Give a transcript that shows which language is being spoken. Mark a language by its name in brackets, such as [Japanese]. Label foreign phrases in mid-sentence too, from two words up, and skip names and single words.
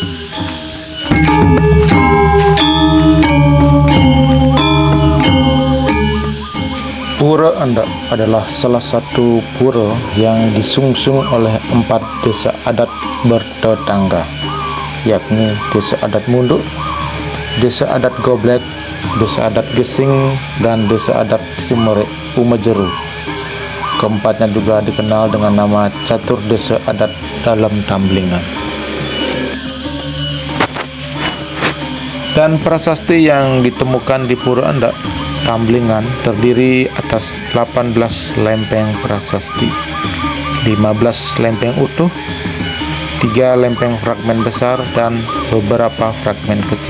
[Indonesian] Pura Endak adalah salah satu pura yang disungsung oleh 4 desa adat bertetangga, yakni Desa Adat Munduk, Desa Adat Goblek, Desa Adat Gesing, dan Desa Adat Umajeru. Keempatnya juga dikenal dengan nama Catur Desa Adat dalam Tamblingan. Dan prasasti yang ditemukan di Pura Endak Tamblingan terdiri atas 18 lempeng prasasti, 15 lempeng utuh, 3 lempeng fragmen besar, dan beberapa fragmen kecil.